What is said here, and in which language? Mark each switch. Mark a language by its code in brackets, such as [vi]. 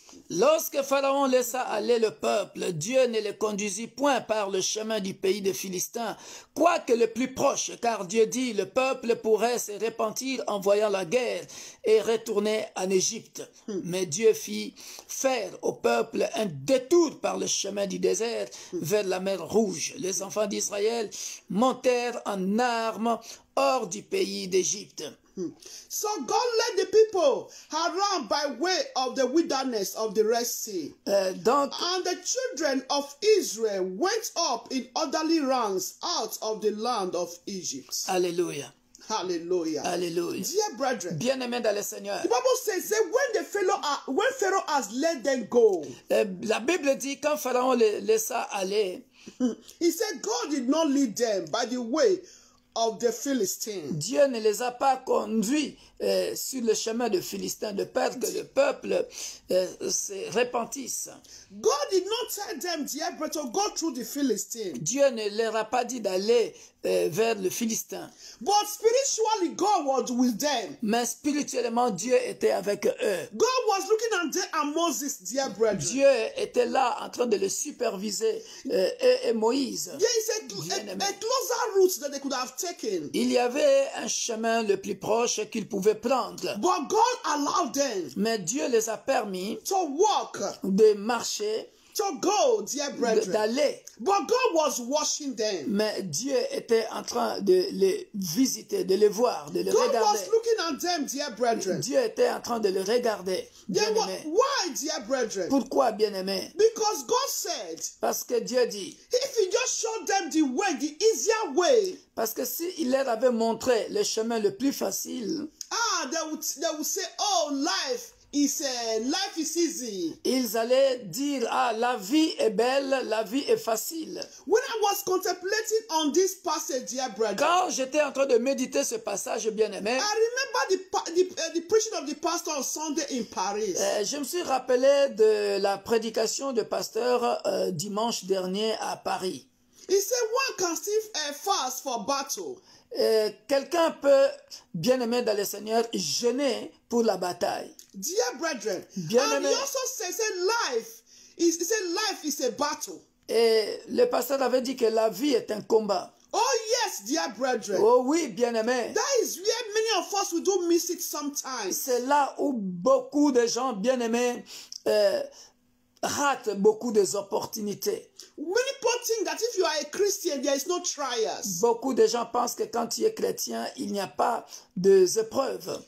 [fr] Lorsque Pharaon laissa aller le peuple, Dieu ne le conduisit point par le chemin du pays des Philistins, quoique le plus proche, car Dieu dit, le peuple pourrait se repentir en voyant la guerre et retourner en Égypte. Mais Dieu fit faire au peuple un détour par le chemin du désert vers la mer Rouge. Les enfants d'Israël montèrent en armes hors du pays d'Égypte. [en] So God led the people around by way of the wilderness of the Red Sea. [fr] Donc, [en] And the children of Israel went up in orderly ranks out of the land of Egypt. [fr] Alléluia. [en] Hallelujah. [fr] Alléluia. [en] Dear brethren, [fr] Bien-aimés dans le Seigneur, [en] the Bible says that when Pharaoh has let them go, [fr] la Bible dit quand Pharaon les laissa aller, [en] he said God did not lead them by the way of the Philistines. [fr] Dieu ne les a pas conduits sur le chemin de Philistins de peur que le peuple se repentisse. [en] God did not tell them, dear brethren, to go through the Philistines. [fr] Dieu ne leur a pas dit d'aller vers le Philistin. [en] But spiritually, God was with them. [fr] Mais spirituellement, Dieu était avec eux. [en] God was looking at them and Moses, dear brethren. [fr] Dieu était là en train de le superviser, et Moïse. [en] There is a closer route that they could have taken. [fr] Il y avait un chemin le plus proche qu'ils pouvaient prendre. [en] But God allowed them [fr] Mais Dieu les a permis [en] to walk, [fr] de marcher, [en] to go, dear brethren. [fr] d'aller. [en] But God was watching them. [fr] Mais Dieu était en train de les visiter, de les voir, de les [en] God [fr] regarder. [en] was looking at them, dear brethren. [fr] Dieu était en train de les regarder. Bien-aimés. [en] Why, dear brethren? [fr] Pourquoi, bien-aimés? [en] Because God said, [fr] Parce que Dieu dit, [en] if He just showed them the way, the easier way, [fr] parce que s'il leur avait montré le chemin le plus facile, [en] they would say, oh, life is easy. [fr] ils allaient dire, ah, la vie est belle, la vie est facile. [en] When I was contemplating on this passage, dear brethren, [fr] Quand j'étais en train de méditer ce passage, bien-aimé, [en] I remember the preaching of the pastor on Sunday in Paris. [fr] je me suis rappelé de la prédication du pasteur dimanche dernier à Paris. [en] He said one can still fast for battle. [fr] Quelqu'un peut, bien-aimé dans le Seigneur, jeûner pour la bataille. [en] Dear brethren, [fr] Bien-aimé. [en] and he also said life is a battle. [fr] Et le pasteur avait dit que la vie est un combat. [en] Oh yes, dear brethren. [fr] Oh oui, bien-aimé. [en] That is where many of us we do miss it sometimes. [fr] C'est là où beaucoup de gens, bien-aimés, ratent beaucoup des opportunités. [en] Many people think that if you are a Christian, there is no trials. [fr] Beaucoup de gens pensent que quand tu es chrétien, il n'y a pas d'épreuves.